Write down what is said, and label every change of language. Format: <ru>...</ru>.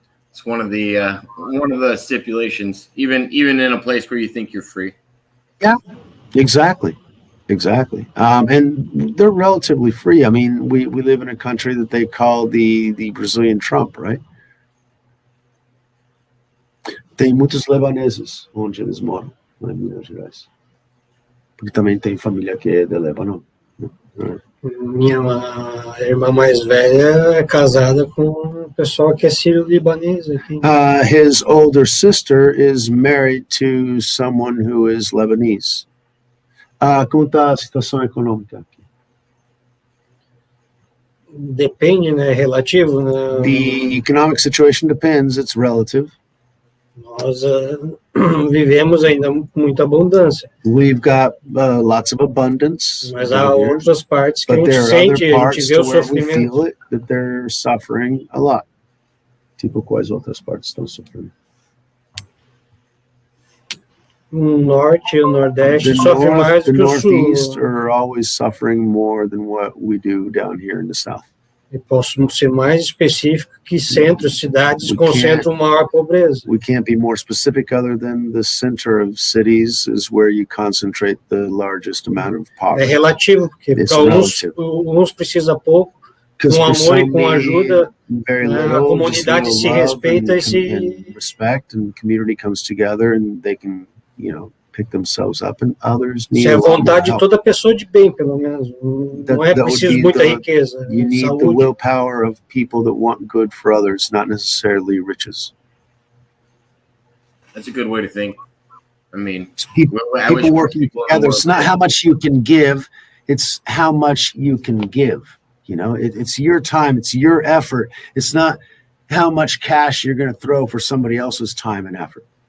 <en>It's one of the stipulations, even in a place where you think you're free. Yeah, exactly. Exactly. And they're relatively free. I mean, we live in a country that they call the Brazilian Trump, right?</en> <pt>Tem muitos lebaneses onde eles moram, lá em Minas Gerais. Porque também tem família que é de Lebanon. Minha irmã mais velha é casada com um pessoal que é sírio-libanês aqui.</pt> <en>His older sister is married to someone who is Lebanese.</en> <pt>Como está a situação econômica aqui? Depende, né? Relativo. Né?</pt> <en>The economic situation depends. It's relative.</en> <pt>Nós vivemos ainda com muita abundância.</pt> <en>We've got lots of abundance.</en> <pt>Mas há outras partes que a gente sente, a gente vê o sofrimento.</pt> <en>We feel it, that they're suffering a lot.</en> <pt>Tipo, quais outras partes estão sofrendo? O norte e o nordeste sofrem mais do que o sul.</pt> <en>The northeast are always suffering more than what we do down here in the south.</en> <pt>E posso ser mais específico que centros, cidades concentram maior pobreza.</pt> <en>We can't be more specific other than the center of cities is where you concentrate the largest amount of poverty.</en> <pt>É relativo, porque uns precisam pouco, com amor e com ajuda, a comunidade se respeita e se</pt> <en>respect, and community comes together and they can, pick themselves up, and others need.</en> <pt>Isso é a vontade de toda pessoa de bem, pelo menos. Não é preciso muita riqueza.</pt> <en>You need the willpower of people that want good for others, not necessarily riches. That's a good way to think. I mean, people working together. It's not how much you can give; it's how much you can give. It's your time, it's your effort. It's not how much cash you're going to throw for somebody else's time and effort.</en>